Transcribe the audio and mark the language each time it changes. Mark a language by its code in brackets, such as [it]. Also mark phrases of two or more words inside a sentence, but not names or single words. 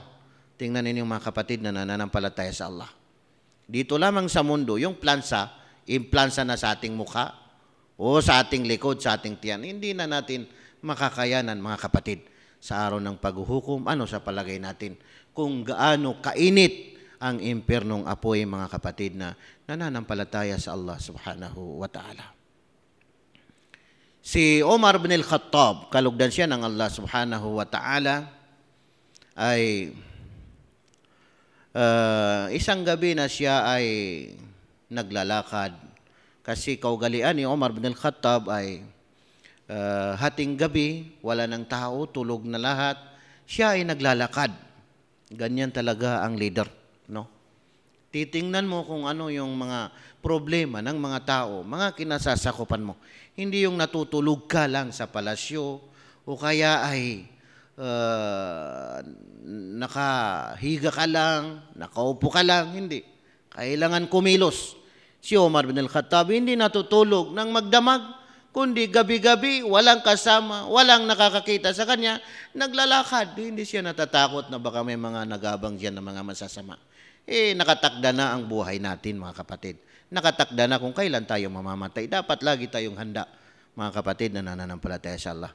[tl] Tingnan ninyo, mga kapatid na nananampalataya sa Allah. Dito lamang sa mundo, yung plansa, implansa na sa ating mukha o sa ating likod, sa ating tiyan. Hindi na natin makakayanan, mga kapatid. Sa araw ng paghuhukom, ano sa palagay natin? Kung gaano kainit ang impyernong apoy, mga kapatid na nananampalataya sa Allah [ar] سبحانه وتعالى. [tl] Si Umar bin al-Khattab, kalugdan siya ng Allah [ar] سبحانه وتعالى, [tl] ay isang gabi na siya ay naglalakad. Kasi kaugalian ni Umar bin al-Khattab ay hating gabi, wala ng tao, tulog na lahat, siya ay naglalakad. Ganyan talaga ang leader, no? Titingnan mo kung ano yung mga problema ng mga tao, mga kinasasakupan mo. Hindi yung natutulog ka lang sa palasyo o kaya ay nakahiga ka lang, nakaupo ka lang, hindi. Kailangan kumilos. Si Umar bin al-Khattab hindi natutulog ng magdamag, kundi gabi-gabi, walang kasama, walang nakakakita sa kanya, naglalakad. Hindi siya natatakot na baka may mga nagabang diyan na mga masasama. Nakatakda na ang buhay natin, mga kapatid. Nakatakda na kung kailan tayo mamamatay. Dapat lagi tayong handa, mga kapatid na nananampalataya sa Allah.